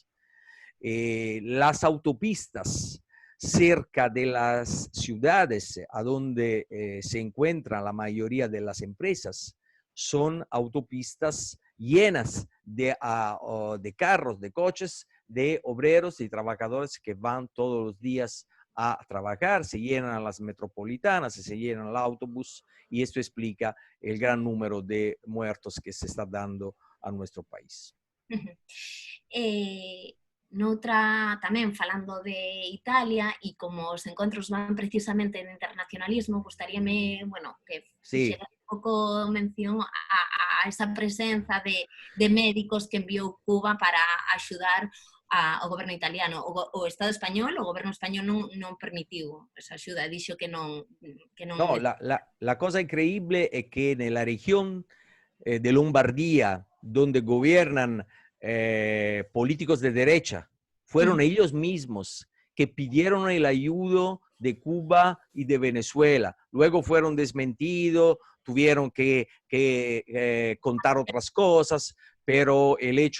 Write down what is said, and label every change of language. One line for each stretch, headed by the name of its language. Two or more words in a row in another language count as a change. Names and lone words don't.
Spanish: Las autopistas cerca de las ciudades a donde se encuentran la mayoría de las empresas son autopistas llenas de carros, de coches, de obreros y trabajadores que van todos los días a trabajar, se llenan las metropolitanas, se llenan el autobús, y esto explica el gran número de muertos que se está dando a nuestro país.
Galician: Tamén falando de Italia e como os encontros van precisamente en internacionalismo, gustaríame, bueno, que fixera un pouco mención a esa presenza de médicos que enviou Cuba para axudar ao goberno italiano. O Estado español, o goberno español non permitiu esa axuda, dixo que non...
Spanish: No, la cosa increíble es que en la región de Lombardía, donde gobiernan políticos de derecha, fueron ellos mismos que pidieron el ayudo de Cuba y de Venezuela. Luego fueron desmentidos, tuvieron que contar otras cosas, pero el hecho